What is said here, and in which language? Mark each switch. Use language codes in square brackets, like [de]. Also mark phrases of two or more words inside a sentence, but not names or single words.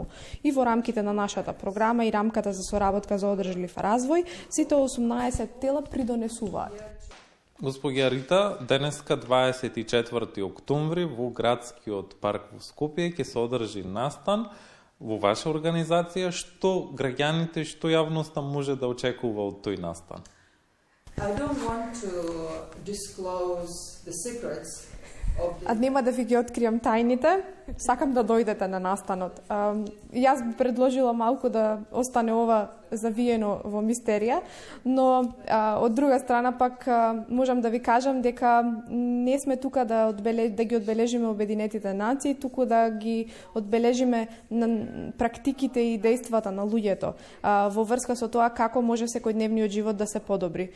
[mk] И во рамките на нашата програма и рамката за соработка за одржлив развој, сите 18 тела придонесуваат. Госпоѓа Рита, денеска 24 октомври во градскиот парк во Скопје ќе се одржи настан во ваша организација. Што граѓаните, што јавноста може да очекува од тој настан? [en] I don't want to disclose the secrets. [mk] Нема да ви ги откријам тајните, сакам да дојдете на настанот. Јас би предложила малку да остане ова завиено во мистерија, но од друга страна пак можам да ви кажам дека не сме тука да ги одбележиме Обединетите нации, туку да ги одбележиме на практиките и дејствата на луѓето во врска со тоа како може секојдневниот живот да се подобри.